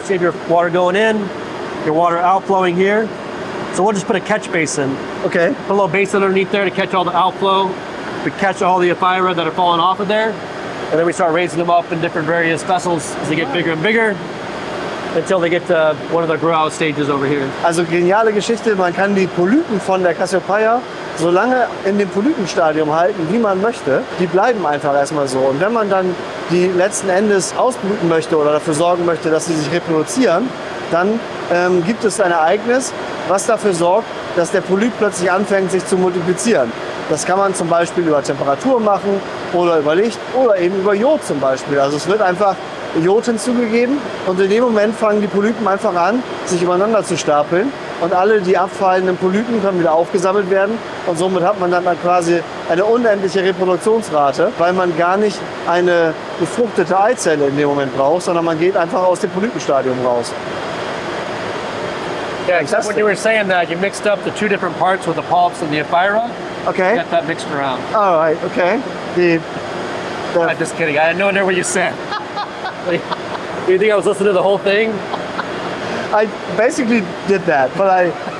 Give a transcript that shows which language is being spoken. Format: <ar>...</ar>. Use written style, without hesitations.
<en>See, your water going in, your water outflowing here. So we'll just put a catch basin. Okay. Put a little basin underneath there to catch all the outflow. We catch all the Aquaria that are falling off of there, and then we start raising them up in different various vessels as they get bigger and bigger, until they get to one of the grow-out stages over here.</en> <de>Also geniale Geschichte, man kann die Polypen von der Cassiopeia so lange in dem Polypenstadium halten, wie man möchte. Die bleiben einfach erstmal so. Und wenn man dann die letzten Endes ausbrüten möchte oder dafür sorgen möchte, dass sie sich reproduzieren, dann gibt es ein Ereignis, was dafür sorgt, dass der Polyp plötzlich anfängt, sich zu multiplizieren. Das kann man zum Beispiel über Temperatur machen oder über Licht oder eben über Jod zum Beispiel. Also es wird einfach Jod hinzugegeben und in dem Moment fangen die Polypen einfach an, sich übereinander zu stapeln und alle die abfallenden Polypen können wieder aufgesammelt werden und somit hat man dann quasi eine unendliche Reproduktionsrate, weil man gar nicht eine befruchtete Eizelle in dem Moment braucht, sondern man geht einfach aus dem Polypenstadium raus.</de> <en>Yeah, except when you were saying that, you mixed up the two different parts with the polyps and the Aquaria. Okay. Got that mixed around. All right, okay. I'm just kidding. I had no idea what you said. Do you think I was listening to the whole thing? I basically did that, but</en>